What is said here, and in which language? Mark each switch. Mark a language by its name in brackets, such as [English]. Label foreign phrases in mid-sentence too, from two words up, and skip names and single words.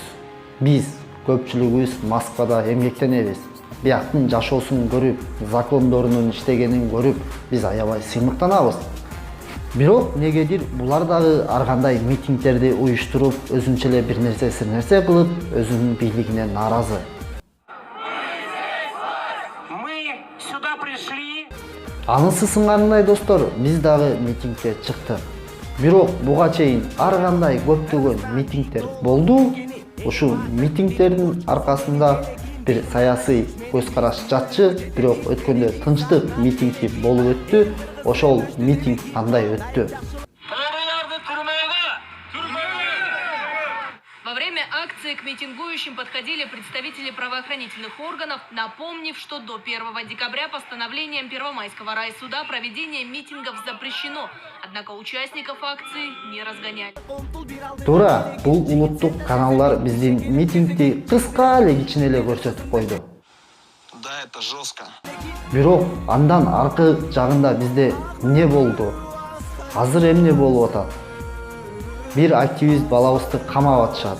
[Kyrgyz] Биз көпчүлүгүбүз Москвада эмгектенебиз. Бияктын жашоосун көрүп, закондорунун иштегенин көрүп, биз аябай сыймыктанабыз. Бирок негедир булар дагы ар кандай митингдерди уюштуруп, өзүнчө эле бир нерсе кылып, өзүнүн бийлигине нааразы. [Russian] Мы сюда пришли. [Kyrgyz] Анысы сыңарындай достор, биз дагы митингге чыктык. Бирок буга чейин ар кандай көптөгөн митингдер болду. Ушул митингдердин аркасында бир саясий көз караш жатчы, бирок өткөндө тынчтык митинги болуп өттү. Ошол митинг кандай өттү? [Russian] Во время акции к митингующим подходили представители правоохранительных органов, напомнив, что до 1 декабря постановлением Первомайского райсуда проведение митингов запрещено, однако участников акции не разгоняли. [Kyrgyz] Туура, бул улуттук каналдар биздин митингди кыска эле кичине эле көрсөтүп койду. [Russian] Да, это жестко. [Kyrgyz] Бирок андан аркы жагында бизде эмне болду? Азыр эмне болуп атат? Бир активист балабызды камап атышат.